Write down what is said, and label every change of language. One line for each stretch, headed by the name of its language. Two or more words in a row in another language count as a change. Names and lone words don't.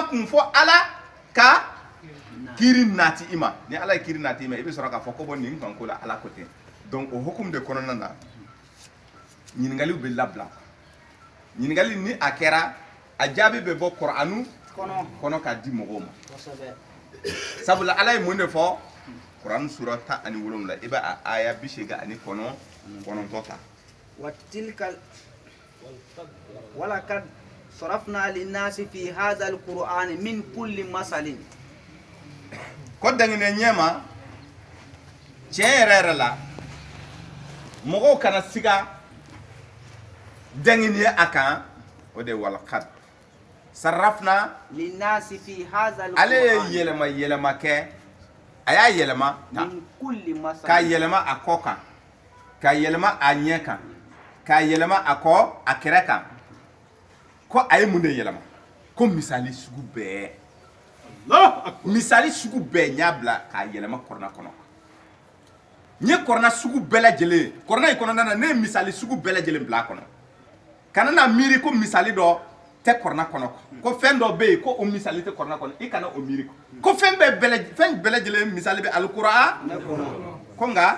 Bambara: kun fɔ Ala ka kiiri nati i ma ni Ala ye kiiri nati i ma i bɛ sɔrɔ k'a fɔ ko bɔ nin kan ko la Ala ko ten donc o hukumu de kɔnɔna na ɲininkaliw bɛ labila ɲininkali ni a kɛra a jaabi bɛ bɔ Kur'anu kɔnɔ k'a di mɔgɔw ma sabula Ala ye mun de fɔ Kur'an sura 17 i bɛ a aya 89 ta
Arabic: ولقد صرفنا للناس في هذا القرآن من كل مثل
Bambara: ko dangine ɲɛma tiɲɛ yɛrɛ la mɔgɔw kana siga dangine a kan o de
Arabic: ولقد صرفنا للناس في هذا القرآن
Bambara: ale ye yɛlɛma kɛ a y'a yɛlɛma
Arabic: من كل مثل
Bambara: k'a yɛlɛma a kɔ kan k'a yɛlɛma a ɲɛ kan k'a yɛlɛma a kɔ a kɛrɛ kan ko a ye mun de yɛlɛma ko misali sugu bɛɛ misali sugu bɛɛ n y'a bila k'a yɛlɛma kɔrɔna kɔnɔ n ye kɔrɔna sugu bɛɛ lajɛlen kɔrɔna in kɔnɔna na ne ye misali sugu bɛɛ lajɛlen bila a kɔnɔ kana na miiri ko misali dɔ tɛ kɔrɔna kɔnɔ ko fɛn dɔ bɛ yen ko o misali tɛ kɔrɔna kɔnɔ i kana o miiri ko fɛn bɛɛ lajɛlen misali bɛ alikura ko nka